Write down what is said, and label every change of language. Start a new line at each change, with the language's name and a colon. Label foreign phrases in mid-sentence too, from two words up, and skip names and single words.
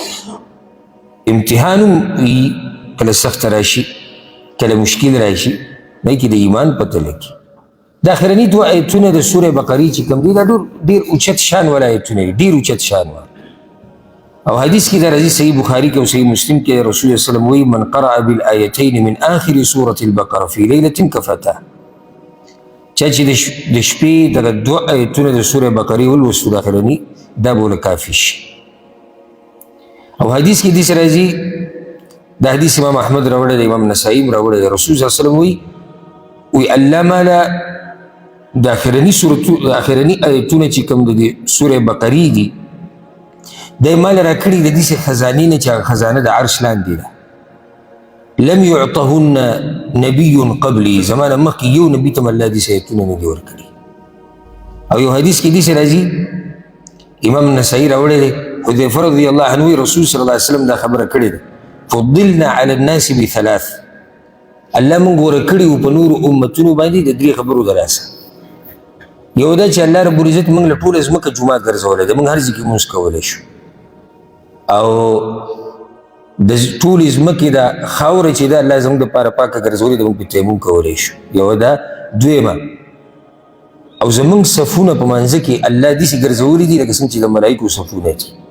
Pashto: امتحان هم وي کله سخته راشي کله مشکل راشي نه کې د ایمان پته لګي دا اخرني دوه آیتونه د سورې بقرې چې کوم دي دا ډېر اوچت شان والا آیتونه دي ډېر اوچت شان والا او حدیث کې دا راځي صحیح بخاري کې او صحیح مسلم کې
Arabic: رسول الله صلی الله علیه وسلم
Pashto: وایي
Arabic: من قرأ بالآیتین من آخر سورة البقرة في ليلة كفتاه
Pashto: چا چې د شپې دغه دوه آیتونه د سورې بقرې ولوستو د اخرني دا به ورله کافي شي او حدیث کې داسې راځي دا حدیث امام احمد راوړی دی امام نسائی راوړی دی رسول
Arabic: صلی الله علیه وسلم
Pashto: وی الله مالا د اخرني آیتونه چې کوم د سورې بقرې دي دی مال راکړي د داسې خزانې نه چې هغه خزانه د عرش لاندې ده
Arabic: لم يعطهن نبي قبلي
Pashto: زمانه مخکې یو نبي ته الله داسې آیتونه نه دي ورکړي او یو حدیث کې داسې راځي امام نسائی راوړی دی حذیفه
Arabic: رضی الله عنه
Pashto: رسول
Arabic: صلی الله علیه وسلم
Pashto: دا خبره کړې ده
Arabic: فضلنا على الناس بثلاث
Pashto: الله موږ غوره کړي وو په نورو امتونو باندې د درې خبرو د لاسه یو دا چې الله رب العزت موږ له ټوله ځمکه جومات ګرځولی ده موږ هر ځای کې لمونځ کولی شو او د ټولې ځمکې دا خاوره چې ده الله زموږ دپاره پاکه ګرځولې ده موږ پرې تیمم کولی شو یو دا دویمه او زموږ صفونه په منځه کې الله داسې ګرځولي دي لکه څنګه چې د ملایکو صفونه دي